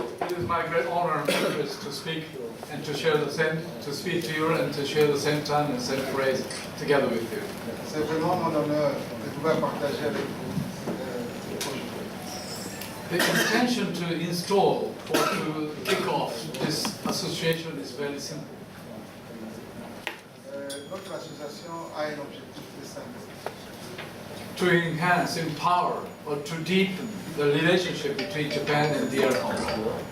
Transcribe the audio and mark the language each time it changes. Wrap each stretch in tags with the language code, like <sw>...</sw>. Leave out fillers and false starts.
<en>It is my great honor and privilege to speak and to share the same, to speak to you and to share the same time and same phrase together with you.</en> <fr>C'est vraiment mon honneur de pouvoir partager avec vous aujourd'hui.</fr> <en>The intention to install or to kick off this association is very simple.</en> <fr>Notre association a un objectif très simple.</fr> <en>To enhance, empower, or to deepen the relationship between Japan and DR Congo.</en>